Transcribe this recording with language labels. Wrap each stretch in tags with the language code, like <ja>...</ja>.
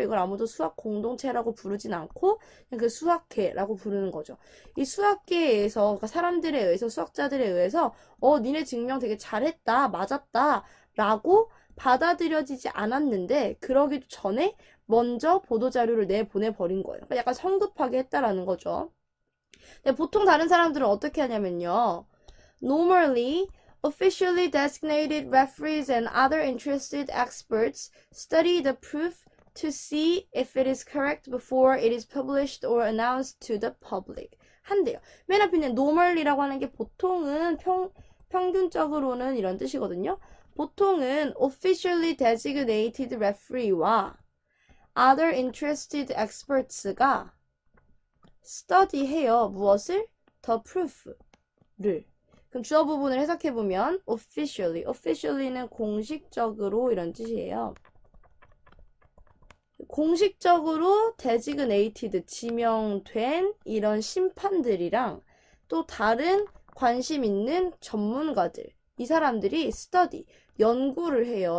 <ko>이걸 아무도 수학 공동체라고 부르진 않고 그냥 그 수학계라고 부르는 거죠. 이 수학계에 의해서, 그러니까 사람들에 의해서, 수학자들에 의해서 니네 증명 되게 잘했다, 맞았다 라고 받아들여지지 않았는데, 그러기도 전에 먼저 보도자료를 내보내버린 거예요. 그러니까 약간 성급하게 했다라는 거죠. 근데 보통 다른 사람들은 어떻게 하냐면요,</ko> <en>Normally, officially designated referees and other interested experts study the proof to see if it is correct before it is published or announced to the public.</en> <ko>한대요. 맨 앞에 있는 normally라고 하는 게 보통은 평균적으로는 이런 뜻이거든요. 보통은</ko> <en>officially designated referee</en> <ko>와</ko> <en>other interested experts</en> <ko>가 study해요. 무엇을? The proof를. 그럼 주어 부분을 해석해보면 officially는 공식적으로 이런 뜻이에요. 공식적으로 designated, 지명된 이런 심판들이랑 또 다른 관심 있는 전문가들, 이 사람들이 study, 연구를 해요.</ko>